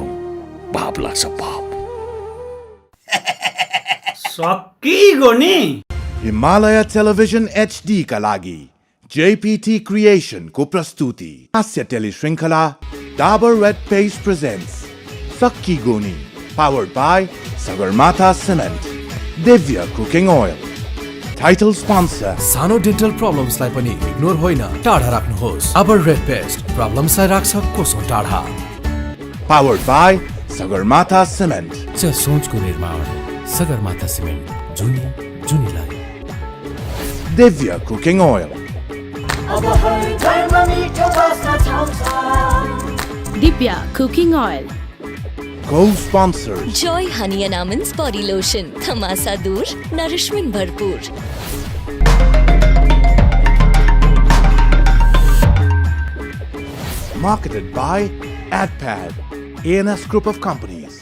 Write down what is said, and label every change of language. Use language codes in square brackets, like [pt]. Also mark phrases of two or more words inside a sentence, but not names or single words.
[ne] पाप लाग्छ पाप। सकिगयो नि। हिमालय टेलिभिजन HD का लागि JPT Creation को प्रस्तुति हास्य टेली श्रृंखला डाबर रेड पेस्ट प्रेजेंट्स सक्की गोनी, [en] powered by Sagarmatha Cement, Divya Cooking Oil. Title sponsor [ne] सानो [en] dental problemslai [ne] पनि इग्नोर होइन, टाढा राख्नुहोस्। अबर रेड पेस्ट प्रब्लम्सलाई राख्छ कोसौं टाढा। [en] powered by Sagarmatha Cement. [ne] सोचको निर्माण सगरमाथा सिमेन्ट, जुनी जुनीलाई। [en] Divya Cooking Oil. [ne] दिव्या कुकिङ ओइल। [en] Co-sponsors [ne] जॉय हनी एंड आमंड्स बॉडी लोशन, खमासा दूर नरिशमेंट भरपूर। [en] marketed by AdPad, ANS Group of Companies.